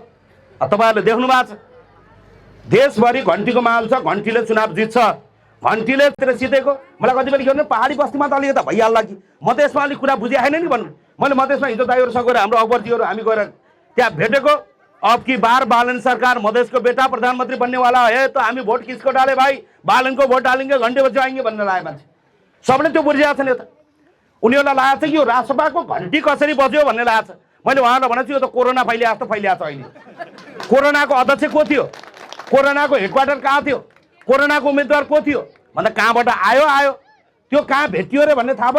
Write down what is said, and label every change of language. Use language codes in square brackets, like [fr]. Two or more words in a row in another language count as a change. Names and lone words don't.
[ne] तपाईँहरूले देख्नु भएको छ, देशभरि घन्टीको माहौल छ। घन्टीले चुनाव जित्छ, घन्टीले जितेको। मलाई कति बेला के भन्नु, पहाडी बस्तीमा त अलिकति भइहाल्ला कि मधेसमा अलिक कुरा बुझे छैन नि भन्नु। मैले मधेसमा हिजो दाइहरूसँग गएर हाम्रो अकबरजीहरू हामी गएर त्यहाँ भेटेको, [hi] अब की बार बालन सरकार मधेश को बेटा प्रधानमंत्री बनने वाला है तो हामी वोट किसको डाले भाई, बालन को वोट डालेंगे, घंटे बजाएंगे [ne] भन्ने लाग्यो मान्छे। सबले त्यो बुझिरहेको छ नि। त उनीहरूलाई लागेको छ कि यो राजसभाको घन्टी कसरी बज्यो भन्ने लागेको छ। मैले उहाँहरूलाई भनेको छु यो त कोरोना फैलिया जस्तो फैलिएको छ अहिले। कोरोनाको अध्यक्ष को थियो, कोरोनाको हेडक्वार्टर कहाँ थियो, कोरोनाको उम्मेदवार को थियो भन्दा कहाँबाट आयो त्यो कहाँ भेटियो रे भन्ने थाहा भयो।